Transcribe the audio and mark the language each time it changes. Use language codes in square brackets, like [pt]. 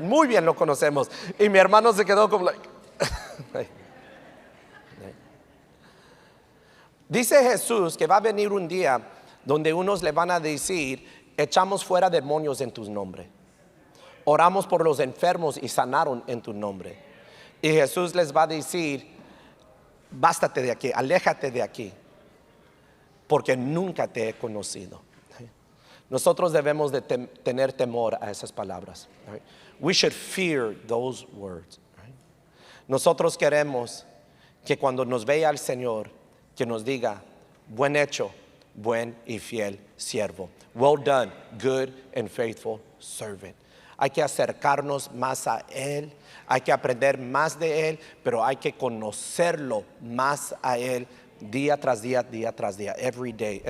[es] Muy bien lo conocemos. Y mi hermano se quedó como Dice Jesús que va a venir un día donde unos le van a decir, echamos fuera demonios en tu nombre, oramos por los enfermos y sanaron en tu nombre. Y Jesús les va a decir, bástate de aquí, aléjate de aquí, porque nunca te he conocido. Nosotros debemos de tener temor a esas palabras. [en] We should fear those words. [es] Nosotros queremos que cuando nos vea el Señor, que nos diga, buen hecho, buen y fiel siervo. [en] Well done, good and faithful servant. [es] Hay que acercarnos más a Él, hay que aprender más de Él, pero hay que conocerlo más a Él día tras día, [en] every day.